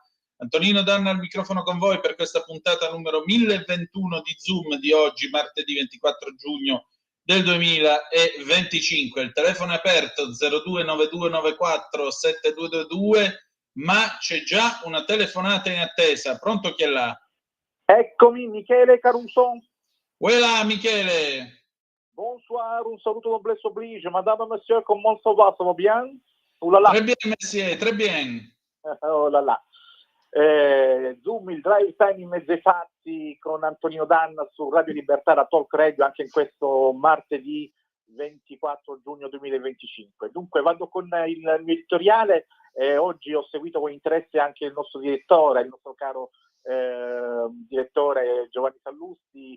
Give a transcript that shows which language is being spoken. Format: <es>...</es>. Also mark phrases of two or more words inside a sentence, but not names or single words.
<it>Antonino Danna al microfono con voi per questa puntata numero 1021 di Zoom di oggi, martedì 24 giugno del 2025. Il telefono è aperto 0292947222, ma c'è già una telefonata in attesa. Pronto, chi è là? Eccomi, Michele Caruso. Voilà, Michele. Bonsoir, un saluto</it> <fr>noblesse oblige. Madame, monsieur, comment ça va? Ça va bien? Oh là là. Très bien, monsieur, très bien. Oh là là.</fr> <it>Zoom, il</it> <en>drive time</en> <it>in mezzo ai fatti con Antonino Danna su Radio Libertà, la Talk Radio, anche in questo martedì 24 giugno 2025. Dunque vado con il mio editoriale. Oggi ho seguito con interesse anche il nostro direttore, il nostro caro direttore Giovanni Sallusti.</it>